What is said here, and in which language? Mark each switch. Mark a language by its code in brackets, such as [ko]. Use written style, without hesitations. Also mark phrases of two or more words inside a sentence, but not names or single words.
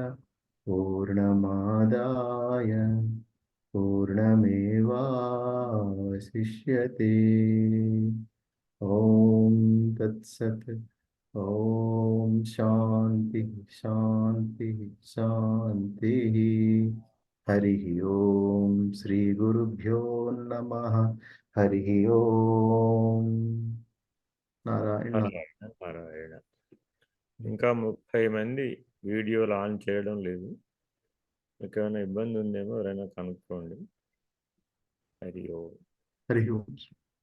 [sa] पूर्णमादाय पूर्णमेवावशिष्यते ॐ तत्सत् ॐ शान्ति शान्ति शान्तिः हरिः ॐ श्रीगुरुभ्यो नमः हरिः ॐ नारायण [te] నారాయణ నారాయణ. ఇంకా 30 మంది [en] videos on [te] చేయడం లేదు. మీకు ఏమైనా ఇబ్బంది ఉందేమో ఎవరైనా కనుక్కోండి. [sa] హరి ఓం. हरिः ओम्